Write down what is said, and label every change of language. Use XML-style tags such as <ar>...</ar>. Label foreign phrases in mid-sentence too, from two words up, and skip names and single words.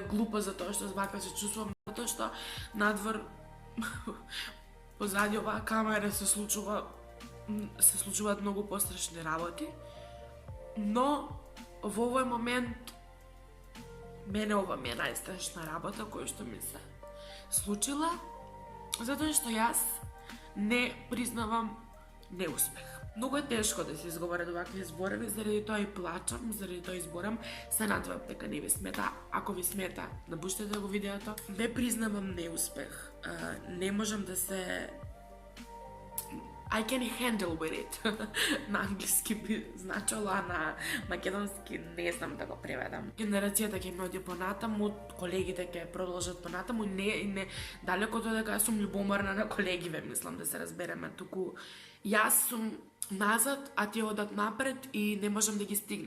<mk>глупо за тоа што вака се чувствувам, затоа што надвор позади оваа камера се случуваат многу пострашни работи, но во овој момент мене ова ми е најстрашна работа која што ми се случила, затоа што јас не признавам неуспех. Многу е тешко да се изговорат овакви зборови, заради тоа и плачам, заради тоа изборам, се надевам дека не ви смета. Ако ви смета, напуштете го видеото. Не признавам неуспех. Не можам да се</mk> <en>I can handle with it.</en> <mk>На англиски би значило, а на македонски не знам да го преведам. Генерацијата ќе ме оди понатаму, колегите ќе продолжат понатаму, не далеко тоа дека сум љубоморна на колегиве, мислам да се разбереме, туку јас сум назад, а тие одат напред и не можам да ги стигнам.</mk>